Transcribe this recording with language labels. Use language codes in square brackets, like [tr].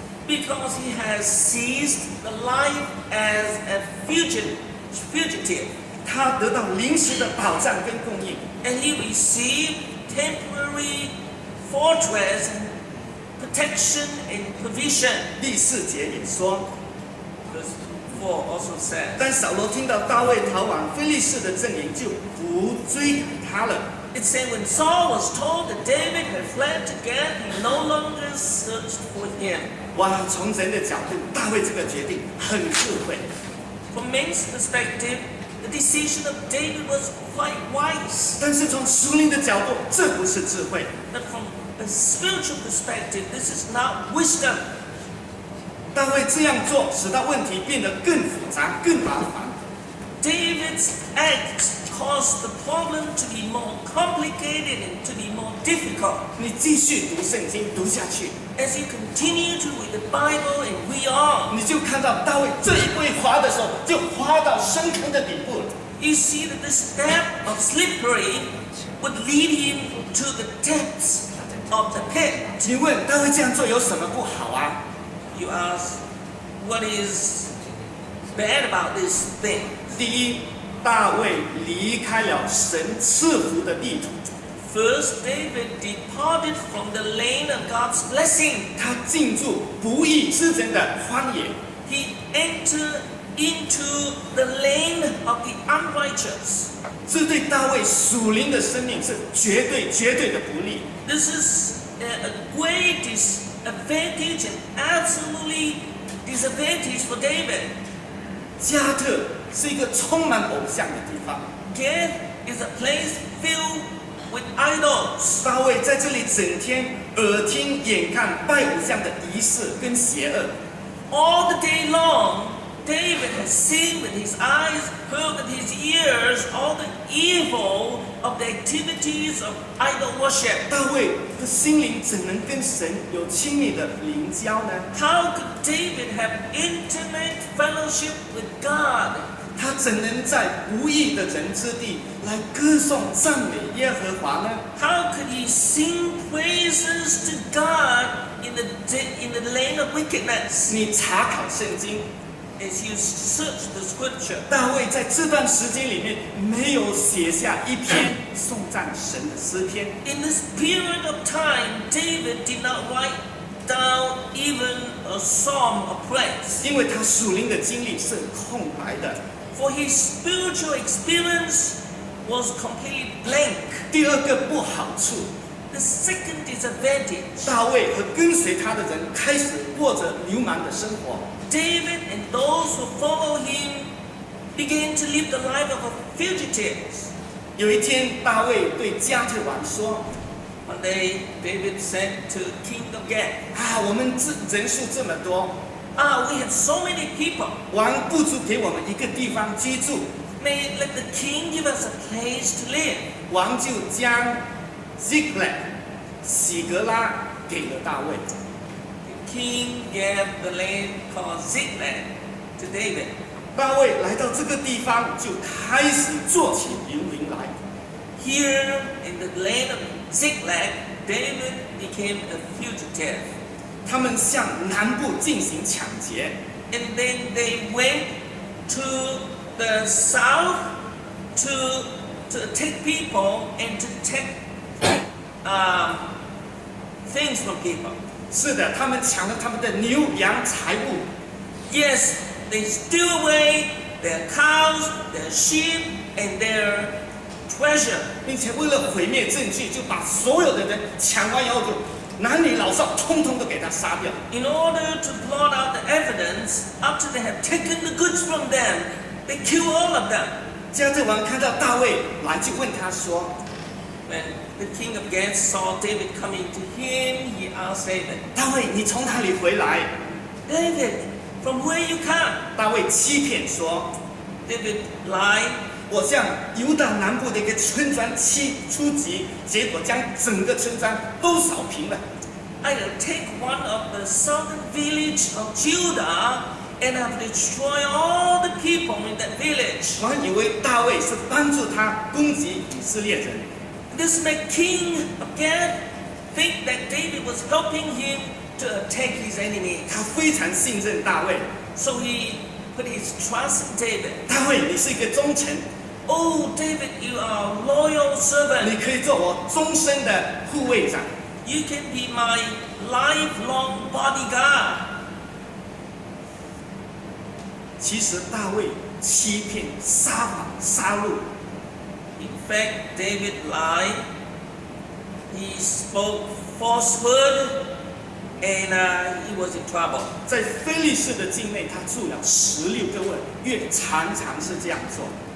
[en] because he has ceased the life as a fugitive, [zh] 他得到临时的保障跟供应。 [en] and he received temporary fortress and protection and provision. [zh] 第4节也说， [en] Verse 4 also says, [zh] 但扫罗听到大卫逃往非利士的阵营，就不追赶他了。 [en] it said when Saul was told that David had fled to Gad, he no longer searched for him. [zh] 哇，从人的角度，大卫这个决定很智慧。 [en] From men's perspective, the decision of David was quite wise. [zh] 但是从属灵的角度，这不是智慧。 [en] But from a spiritual perspective, this is not wisdom. [zh] 大卫这样做，使到问题变得更复杂、更麻烦。 [en] David's act caused the problem to be more complicated and to be more difficult. [zh] 你继续读圣经，读下去， [en] As you continue to read the Bible and read on, [zh] 你就看到大卫这一步一滑的时候，就滑到深坑的底部了。 [en] you see that the step of slippery would lead him to the depths of the pit. [zh] 你问大卫这样做有什么不好啊？ [en] You ask, what is bad about this thing? [zh] 第一，大卫离开了神赐福的地图。 [en] First, David departed from the lane of God's blessing. [zh] 他进入不义之人的荒野， [en] He entered into the lane of the unrighteous. [zh] 这对大卫属灵的生命是绝对的不利。 [en] This is a great disadvantage and absolutely disadvantage for David. [zh] 加特是一个充满偶像的地方， [en] Gath is a place filled with idols. [zh] 大卫在这里整天耳听眼看拜偶像的仪式跟邪恶。 [en] All the day long, David has seen with his eyes, heard with his ears, all the evil of the activities of idol worship. [zh] 大卫的心灵怎能跟神有亲密的灵交呢？ [en] How could David have intimate fellowship with God? [zh] 他怎能在不义的人之地来歌颂赞美耶和华呢？ [en] How could he sing praises to God in the lane of wickedness? [zh] 你查考圣经， [en] As you search the scripture, [zh] 大卫在这段时间里面没有写下一篇颂赞神的诗篇。 [en] in this period of time, David did not write down even a psalm of praise. [zh] 因为他属灵的经历是空白的。 [en] For his spiritual experience was completely blank. [zh] 第二个不好处， [en] The second disadvantage, [zh] 大卫和跟随他的人开始过着流氓的生活。 [en] David and those who follow him began to live the life of fugitives. [zh] 有一天，大卫对加特王说 [en] One day, David said to King of Gath, [zh] 啊，我们人数这么多， [en] we have so many people. [zh] 王不如给我们一个地方居住。 [en] May let the king give us a place to live. [zh] 王就将 Ziklag 喜格拉给了大卫。 [en] The king gave the land called Ziklag to David. [zh] 大卫来到这个地方，就开始做起游民来。 [en] Here in the land of Ziklag, David became a fugitive. [zh] 他们向南部进行抢劫， [en] And then they went to the south to take people and to take things from people. [zh] 是的，他们抢了他们的牛羊财物， [en] Yes, they steal away their cows, their sheep, and their treasure. [zh] 并且为了毁灭证据，就把所有的人抢完以后，就男女老少通通都给他杀掉。 [en] In order to blot out the evidence, after they have taken the goods from them, they kill all of them. [zh] 加特王看到大卫来，就问他说 [en] When the king of Gath saw David coming to him, he asked David, [zh] 大卫，你从哪里回来？ [en] David, from where you come? [zh] 大卫欺骗说， [en] David lied. [zh] 我向犹大南部的一个村庄出击，结果将整个村庄都扫平了。 [en] I will take one of the southern village of Judah, and I will destroy all the people in that village. [zh] 王以为大卫是帮助他攻击以色列人， [en] This made King of Gath think that David was helping him to attack his enemy. [zh] 他非常信任大卫。 [en] So he put his trust in David. [zh] 大卫，你是一个忠臣， [en] Oh, David, you are a loyal [zh] 你 [en] servant. [zh] 可以做我终身的护卫长。 [en] You can be my lifelong bodyguard. [zh] 其实大卫欺骗、撒谎、杀戮， [en] In fact, David lied. He spoke falsehood, and he was in trouble. [zh] 在非利士的境内，他住了16个月，常常是这样做。